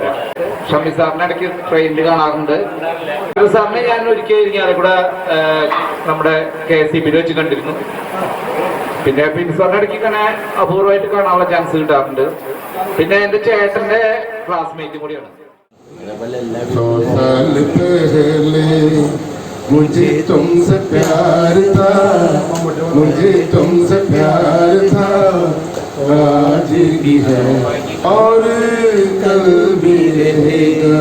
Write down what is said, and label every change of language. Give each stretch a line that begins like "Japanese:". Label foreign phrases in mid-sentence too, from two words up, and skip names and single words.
Malayalam: ഷമി സാറിനെ ഇടയ്ക്ക് ട്രെയിനിൽ കാണാറുണ്ട്. സാറിനെ ഞാൻ ഒരിക്കൽ ഇരിക്കാതെ കൂടെ നമ്മുടെ KSEB വെച്ച് കണ്ടിരുന്നു. പിന്നെ സാറിന്റെ ഇടയ്ക്ക് ഇങ്ങനെ അപൂർവമായിട്ട് കാണാനുള്ള ചാൻസ് കിട്ടാറുണ്ട്. പിന്നെ എന്റെ ചേട്ടന്റെ ക്ലാസ്മേറ്റും കൂടിയാണ്.
Hindi: मुझे तुमसे प्यार था, मुझे तुमसे प्यार था, आज भी है और कल भी रहेगा।